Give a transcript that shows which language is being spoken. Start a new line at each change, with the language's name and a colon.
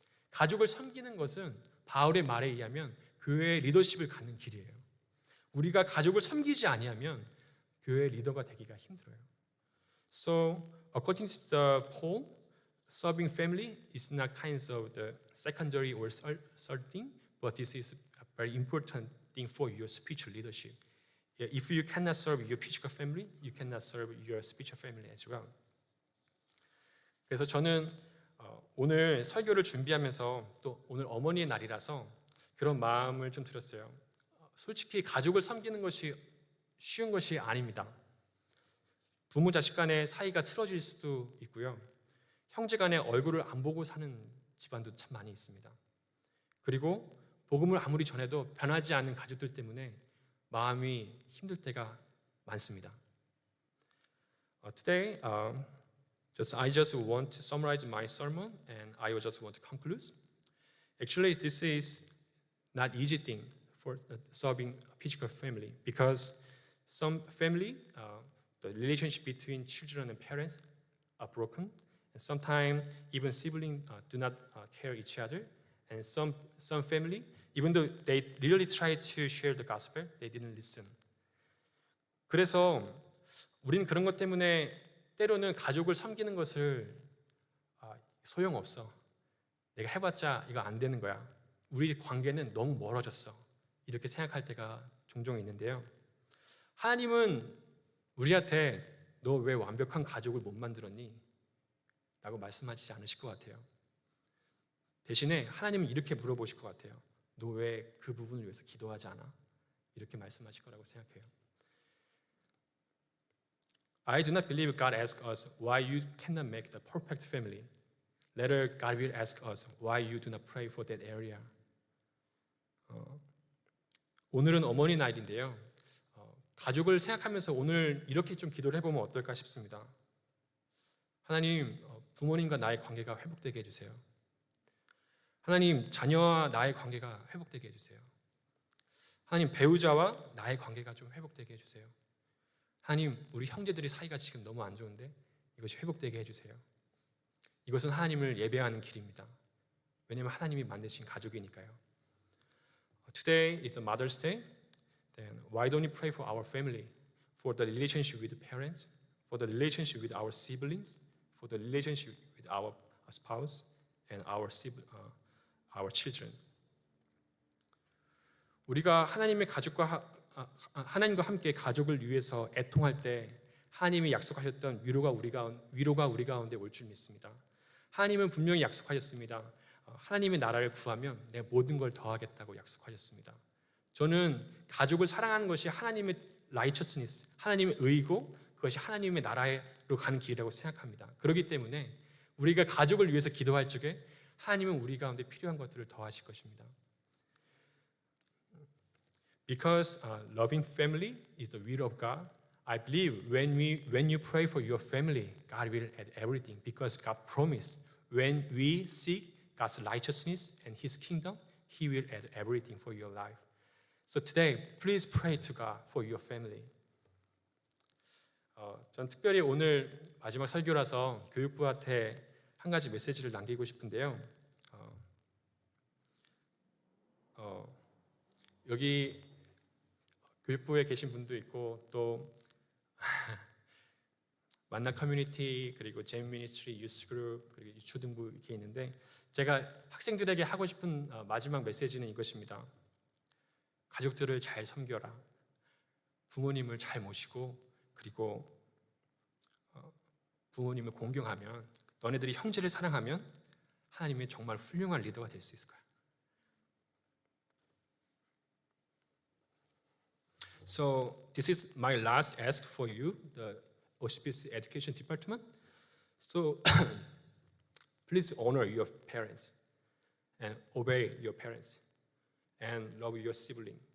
Korean: 가족을 섬기는 것은 바울의 말에 의하면 교회의 리더십을 갖는 길이에요. 우리가 가족을 섬기지 아니하면 교회의 리더가 되기가 힘들어요.
English: So, according to the Paul, serving family is not kind of the secondary or third thing, but this is a very important thing for your spiritual leadership. If you cannot serve your physical family, you cannot serve your spiritual family as well.
Korean: 그래서 저는 오늘 설교를 준비하면서 또 오늘 어머니의 날이라서 그런 마음을 좀 들었어요. 솔직히 가족을 섬기는 것이 쉬운 것이 아닙니다. 부모 자식 간의 사이가 틀어질 수도 있고요. 형제 간의 얼굴을 안 보고 사는 집안도 참 많이 있습니다. 그리고 복음을 아무리 전해도 변하지 않는 가족들 때문에 마음이 힘들 때가 많습니다.
English: Today, I just want to summarize my sermon and I just want to conclude. Actually, this is not easy thing for serving a physical family because some family, the relationship between children and parents are broken, and sometimes even siblings do not care each other, and some family, even though they really tried to share the gospel, they didn't listen.
Korean: 그래서 우리는 그런 것 때문에 때로는 가족을 섬기는 것을 소용없어. 내가 해봤자 이거 안 되는 거야. 우리 관계는 너무 멀어졌어. 이렇게 생각할 때가 종종 있는데요. 하나님은 우리한테 너 왜 완벽한 가족을 못 만들었니? 라고 말씀하시지 않으실 것 같아요. 대신에 하나님은 이렇게 물어보실 것 같아요. 너 왜 그 부분을 위해서 기도하지 않아? 이렇게 말씀하실 거라고 생각해요.
English: I do not believe God asks us why you cannot make the perfect family. Later, God will ask us why you do not pray for that area.
Korean: 오늘은 어머니 날인데요. 가족을 생각하면서 오늘 이렇게 좀 기도를 해보면 어떨까 싶습니다. 하나님, 부모님과 나의 관계가 회복되게 해주세요. 하나님, 자녀와 나의 관계가 회복되게 해주세요. 하나님, 배우자와 나의 관계가 좀 회복되게 해주세요. 하나님, 우리 형제들이 사이가 지금 너무 안 좋은데 이것이 회복되게 해주세요. 이것은 하나님을 예배하는 길입니다. 왜냐하면 하나님이 만드신 가족이니까요.
English: Today is the Mother's Day. Then why don't we pray for our family, for the relationship with the parents, for the relationship with our siblings, for the relationship with our spouse and our children.
Korean: 우리가 하나님과 함께 가족을 위해서 애통할 때 하나님이 약속하셨던 위로가 우리 가운데 올 줄 믿습니다. 하나님은 분명히 약속하셨습니다. 하나님의 나라를 구하면 내가 모든 걸 더하겠다고 약속하셨습니다. 저는 가족을 사랑하는 것이 하나님의 righteousness, 하나님의 의고 그것이 하나님의 나라로 가는 길이라고 생각합니다. 그렇기 때문에 우리가 가족을 위해서 기도할 적에 하나님은 우리 가운데 필요한 것들을 더하실 것입니다.
English: Because loving family is the will of God, I believe when you pray for your family, God will add everything. Because God promised when we seek God's righteousness and His kingdom, He will add everything for your life. So today, please pray to God for your family.
Korean: 전 특별히 오늘 마지막 설교라서 교육부한테 한 가지 메시지를 남기고 싶은데요. 여기 교육부에 계신 분도 있고 또 만나 커뮤니티 그리고 잼 미니스트리 유스 그룹 그리고 유초등부 이렇게 있는데 제가 학생들에게 하고 싶은 마지막 메시지는 이것입니다. 가족들을 잘 섬겨라. 부모님을 잘 모시고 그리고 부모님을 공경하면 너네들이 형제를 사랑하면 하나님의 정말 훌륭한 리더가 될 수 있을 거야.
English: So this is my last ask for you, the OCPC Education Department. So please honor your parents and obey your parents and love your sibling.